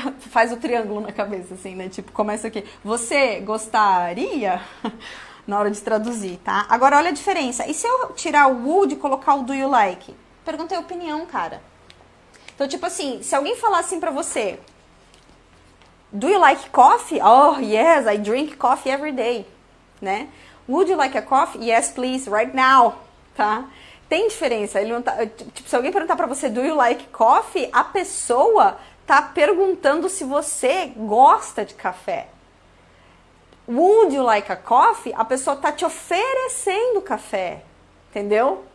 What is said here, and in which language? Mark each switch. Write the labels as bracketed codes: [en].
[pt] Faz o triângulo na cabeça, assim, né? Tipo, começa aqui. Você gostaria? Na hora de traduzir, tá? Agora, olha a diferença. E se eu tirar o would e colocar o [en] do you like? [pt] Perguntei a opinião, cara. Então, tipo assim, se alguém falar assim pra você... [en] Do you like coffee? Oh, yes, I drink coffee every day, né? Would you like a coffee? Yes, please, right now, tá? [pt] Tem diferença. Ele não tá, tipo, se alguém perguntar pra você, [en] do you like coffee? [pt] A pessoa tá perguntando se você gosta de café. [en] Would you like a coffee? [pt] A pessoa tá te oferecendo café, entendeu?